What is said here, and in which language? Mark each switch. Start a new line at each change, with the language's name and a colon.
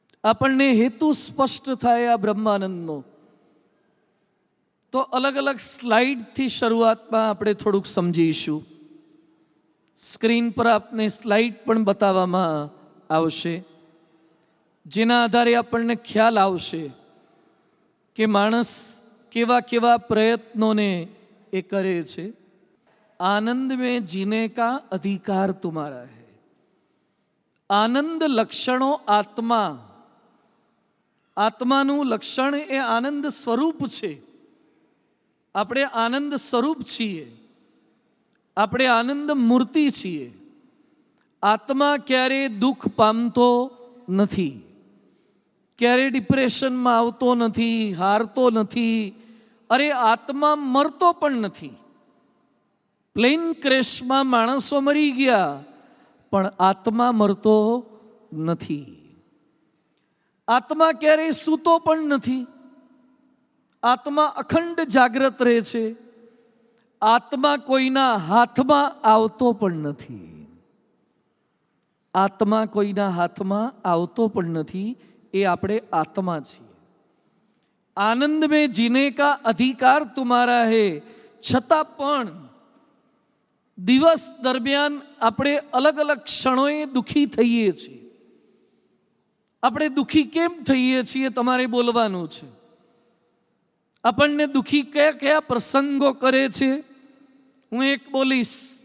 Gujarati: આપણને હેતુ સ્પષ્ટ થાય આ બ્રહ્માનંદનો તો અલગ અલગ સ્લાઇડથી શરૂઆતમાં આપણે થોડુંક સમજીશું. સ્ક્રીન પર આપને સ્લાઇડ પણ બતાવવામાં આવશે, જેના આધારે આપણને ખ્યાલ આવશે કે માણસ કેવા કેવા પ્રયત્નોને એ કરે છે.
Hindi: આનંદ में जीने का अधिकार तुम्हारा है.
Gujarati: આનંદ લક્ષણો આત્મા. આત્માનું લક્ષણ એ આનંદ સ્વરૂપ છે. આપણે આનંદ સ્વરૂપ છીએ. આપણે આનંદ મૂર્તિ છીએ. આત્મા ક્યારેય દુઃખ પામતો નથી, ક્યારે ડિપ્રેશનમાં આવતો નથી, હારતો નથી. અરે આત્મા મરતો પણ નથી. પ્લેન ક્રેશમાં માણસો મરી ગયા પણ આત્મા મરતો નથી. આત્મા ક્યારેય સૂતો પણ નથી. આત્મા અખંડ જાગ્રત રહે છે. આત્મા કોઈના હાથમાં આવતો પણ નથી. આત્મા કોઈના હાથમાં આવતો પણ નથી. એ આપણે આત્મા છીએ.
Hindi: આનંદ में जीने का अधिकार तुम्हारा है.
Gujarati: છતાં પણ દિવસ દરમિયાન આપણે અલગ અલગ ક્ષણોએ દુઃખી થઈએ છીએ. આપણે દુઃખી કેમ થઈએ છીએ તમારે બોલવાનું છે. આપણને દુઃખી કયા કયા પ્રસંગો કરે છે? હું એક બોલીશ.